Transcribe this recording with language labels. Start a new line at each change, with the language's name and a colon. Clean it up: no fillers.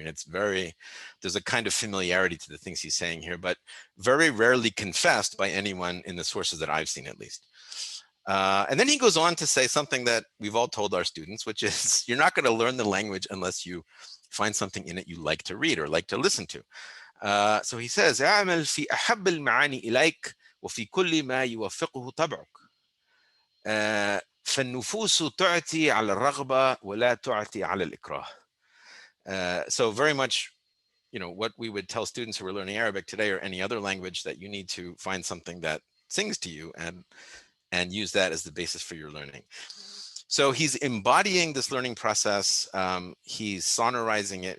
English: I mean, there's a kind of familiarity to the things he's saying here, but very rarely confessed by anyone in the sources that I've seen, at least. And then he goes on to say something that we've all told our students, which is you're not going to learn the language unless you find something in it you like to read or like to listen to. So he says,
Arabic: اعمل في أحب المعاني إليك وفي كل ما يوافقه طبعك. فالنفوس تعطي على الرغبة ولا تعطي على الإكراه.
English: So very much, what we would tell students who are learning Arabic today or any other language, that you need to find something that sings to you and use that as the basis for your learning. So he's embodying this learning process. He's sonorizing it.